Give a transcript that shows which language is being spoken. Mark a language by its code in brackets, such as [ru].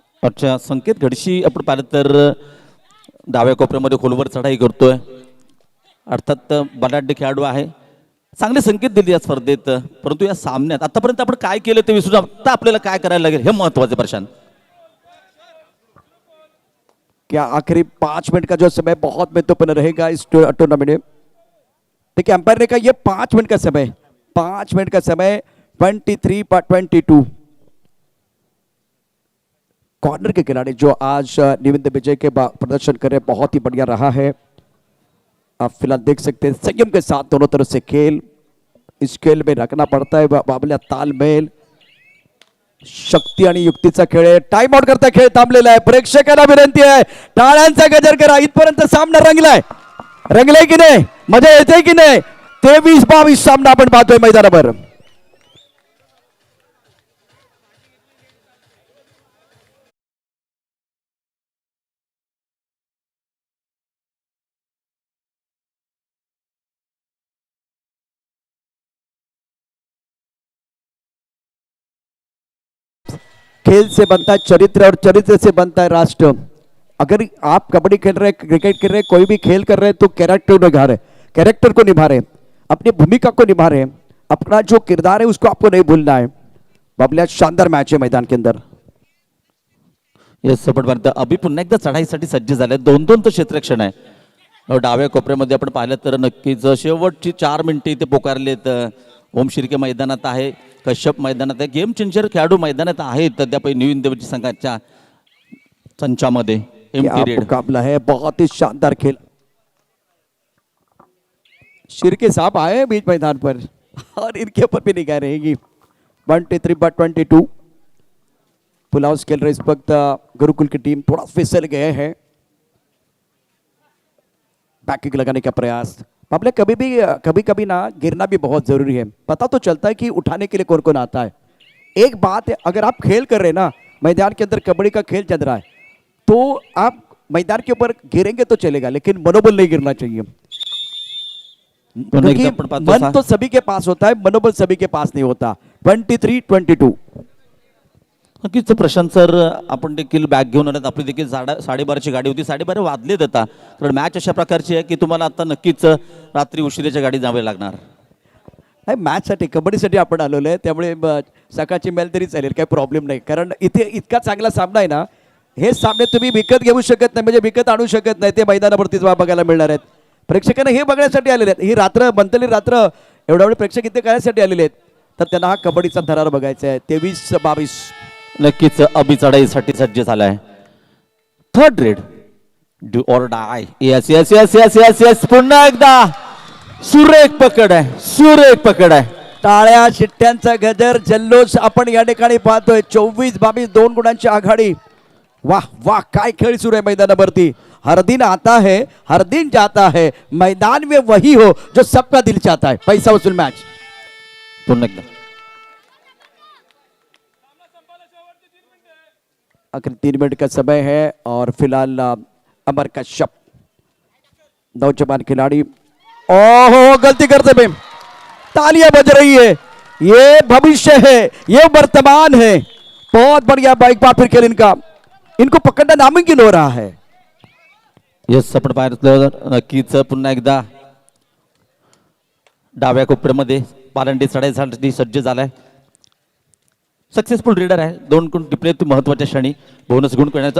[mr] अच्छा संकेत घडशी आपण पाहिलं तर डाव्या कोपऱ्यामध्ये खोलवर चढाई करतोय. अर्थात बलाढ्य खेळाडू आहे. चांगले संकेत दिले या स्पर्धेत. परंतु या सामन्यात आतापर्यंत आपण काय केलं ते विसरून आता आपल्याला काय करायला लागेल हे महत्वाचे प्रशांत. [hi] क्या आखिरी 5 मिनट का जो समय बहुत महत्वपूर्ण रहेगा इस टूर्नामेंट में। देखिए अंपायर ने कहा ये 5 मिनट का समय, 5 मिनट का समय 23/22। कॉर्नर के खिलाड़ी जो आज न्यू विजय के प्रदर्शन कर रहे हैं, बहुत ही बढ़िया रहा है। आप फिलहाल देख सकते हैं संयम के साथ दोनों तरफ से खेल, इस खेल में रखना पड़ता है बाबल्या तालमेल, [mr] शक्ती आणि युक्तीचा खेळ आहे। टाइम आउट करता खेळ थांबलेला आहे। प्रेक्षकांना विनंती आहे टाळ्यांचा गजर करा। इथपर्यंत सामना रंगलाय, रंगलाय की नाही, मजा येते की नाही? 23-22 सामना आपण पाहतोय मैदानावर। [hi] खेल से बनता है चरित्र और चरित्र से बनता है राष्ट्र। अगर आप कबड्डी खेल रहे, क्रिकेट खेल रहे, कोई भी खेल कर रहे हैं तो कैरेक्टर को निभा रहे, अपनी भूमिका को निभा रहे, अपना जो किरदार है उसको आपको नहीं भूलना है। बाबल्या शानदार मैच है मैदान के अंदर। [mr] येस सपोर्ट मारतं अभि पुन्हा एकदा चढाईसाठी सज्ज झाले। 2-2 तो क्षेत्ररक्षण आहे। डाव्या कोपऱ्यामध्ये आपण पाहिलं तर नक्कीच शेवटची 4 मिनिटे इथे पोकारलेत। ओम शिर्के मैदानात आहे, कश्यप मैदानात आहे, गेम चेंजर खेळाडू मैदानात आहेत अद्याप न्यू इंडिया संघाच्या संचामध्ये। [hi] मुकाबला है, बहुत ही शानदार खेल। शिर्के साहब आए बीच मैदान पर और इनके ऊपर भी निगाह रहेगी। 23/22 पुलाव खेल रहे इस वक्त गुरुकुल की टीम। थोड़ा फिसल गए हैं, बैक किक लगाने का प्रयास। बाबले कभी कभी ना गिरना भी बहुत जरूरी है। पता तो चलता है कि उठाने के लिए कौन कौन आता है। एक बात है, अगर आप खेल कर रहे हैं ना, मैदान के अंदर कबड्डी का खेल चल रहा है, तो आप मैदान के ऊपर गिरेंगे तो चलेगा, लेकिन मनोबल नहीं गिरना चाहिए। क्योंकि मन तो सभी के पास होता है, मनोबल सभी के पास नहीं होता। 23-22 [mr] नक्कीच प्रशांत सर आपण देखील बॅग घेऊन आलात। आपली देखील 12:30ची गाडी होती, 12:30 वाजलेत आता, कारण मॅच अशा प्रकारची आहे की तुम्हाला आता नक्कीच रात्री उशिरेच्या गाडी जावे लागणार। नाही, मॅचसाठी कबड्डीसाठी आपण आलेलो आहे, त्यामुळे सकाळची मेल तरी चालेल, काही प्रॉब्लेम नाही। कारण इथे इतका चांगला सामना आहे ना, हे सामने तुम्ही विकत घेऊ शकत नाही, म्हणजे विकत आणू शकत नाही, ते मैदानावरतीच बघायला मिळणार आहेत। प्रेक्षकांना हे बघण्यासाठी आलेले आहेत, ही रात्र बनतली रात्र एवढा वेळ प्रेक्षक इथे करायसाठी आलेले आहेत, तर त्यांना हा कबड्डीचा थरार बघायचा आहे। 23-22 नक्कीच अभि चढाईसाठी सज्ज झालाय। [en] Third raid do or die. [mr] Yes yes yes yes yes yes पुन्हा एकदा सुरेख पकड आहे, सुरेख पकड आहे। टाळ्या शिट्ट्यांचा गजर जल्लोष आपण या ठिकाणी पाहतोय। 24-22 2 गुणांची आघाडी। वाह वाह, काय खेळ सुरू आहे मैदानावरती। [hi] हर दिन आता है, हर दिन जाता है, मैदान में वही हो जो सबका दिल चाहता है। पैसा वसूल मैच। [mr] पुन्हा एकदा [hi] आखिर 3 मिनट का समय है और फिलहाल अमर कश्यप नौजवान खिलाड़ी, ओहो गलती करते हुए तालियां बज रही है। ये भविष्य है, ये वर्तमान है। बहुत बढ़िया बाइक बार फिर खेल इनको पकड़ना नामुमकिन हो रहा है। [mr] यस सपट पाहिलं नक्कीच पुन्हा एकदा डाव्या कोपऱ्यामध्ये पारंडी चढाईसाठी सज्ज झालाय। सक्सेसफुल रीडर आहे, 2 गुण टिपले महत्वाच्या क्षणी, बोनस गुण करण्याचा।